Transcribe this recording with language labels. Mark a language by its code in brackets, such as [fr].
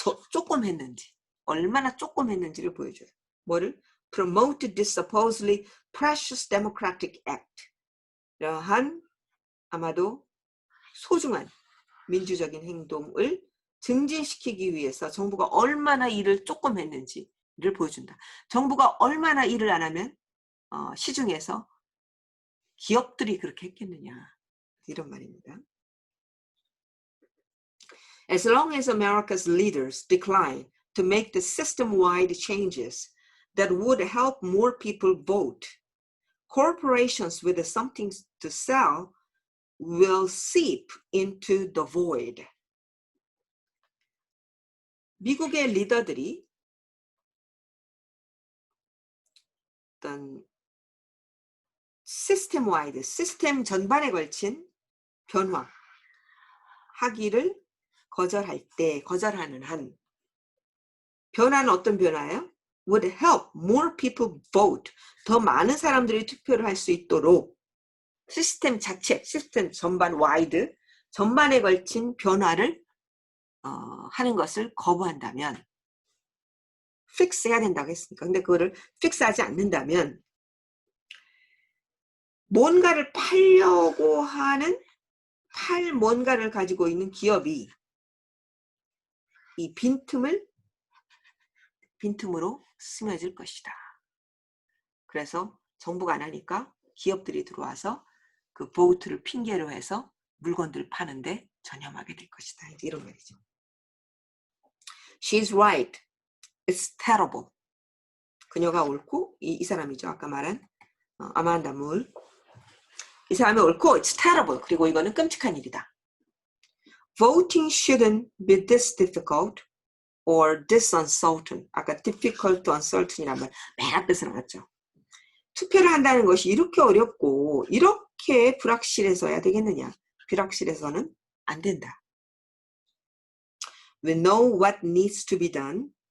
[ko] 조금 했는지, 얼마나 조금 했는지를 보여줘요. 뭐를? [en] Promoted this supposedly precious democratic act. [ko] 이러한 아마도 소중한 민주적인 행동을 증진시키기 위해서 정부가 얼마나 일을 조금 했는지를 보여준다. 정부가 얼마나 일을 안 하면 시중에서 기업들이 그렇게 했겠느냐. 이런 말입니다. [en] As long as America's leaders decline to make the system-wide changes that would help more people vote, corporations with something to sell will seep into the void. [ko] 미국의 리더들이 어떤 시스템 전반에 걸친 변화하기를 거절하는 한 변화는 어떤 변화예요? [en] Would help more people vote. [ko] 더 많은 사람들이 투표를 할 수 있도록 시스템 전반 와이드, 전반에 걸친 변화를 하는 것을 거부한다면 픽스해야 된다고 했으니까. 근데 그거를 픽스하지 않는다면 뭔가를 팔려고 하는 뭔가를 가지고 있는 기업이 이 빈틈으로 스며질 것이다. 그래서 정부가 안 하니까 기업들이 들어와서 그 보트를 핑계로 해서 물건들을 파는데 전념하게 될 것이다. 이런 말이죠. [en] She's right. It's terrible. [ko] 그녀가 옳고 이 사람이죠. 아까 말한 아만다 물. 이 사람이 옳고 [en] it's terrible. [ko] 그리고 이거는 끔찍한 일이다. [en] Voting shouldn't be this difficult or this uncertain. [ko] 아까 difficult to uncertain이란 말 맨 앞에서 나왔죠. 투표를 한다는 것이 이렇게 어렵고 이렇게 불확실해서야 되겠느냐. 불확실해서는 안 된다. [en] We know what needs to be done.